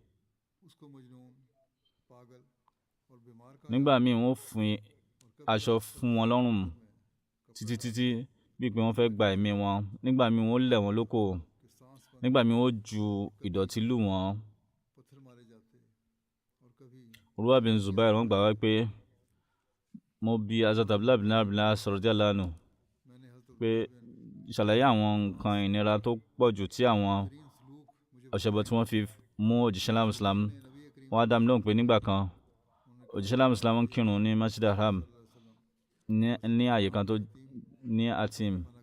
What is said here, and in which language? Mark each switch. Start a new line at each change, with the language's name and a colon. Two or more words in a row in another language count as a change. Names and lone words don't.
Yoruba: Nígbà míì wọ́n fi aṣọ fún wọn lọ́rùn títí bíi pé wọ́n fẹ́ gba ẹ̀mí wọn. Nígbà míì wọ́n lẹ̀ wọ́n lóko. Nígbà míì wọ́n ju ìdọ̀tí lù wọ́n. Urwa bin Zubair wọ́n gbà wá pé mo bi Hazrat Abdullah bin Abdullah
Arabic: رضي الله عنه
Yoruba: pé ṣàlàyé àwọn nǹkan ìnira tó pọ̀ jù tí àwọn ọ̀ṣẹbọ tí wọ́n fi mú òjíṣẹ́ ńlá Islam. Wọ́n á dá mi lóhùn pé nígbà kan òjíṣẹ́ ńlá Islam ń kírun ní Masjid Haram ní àyè kan tó ní Atim.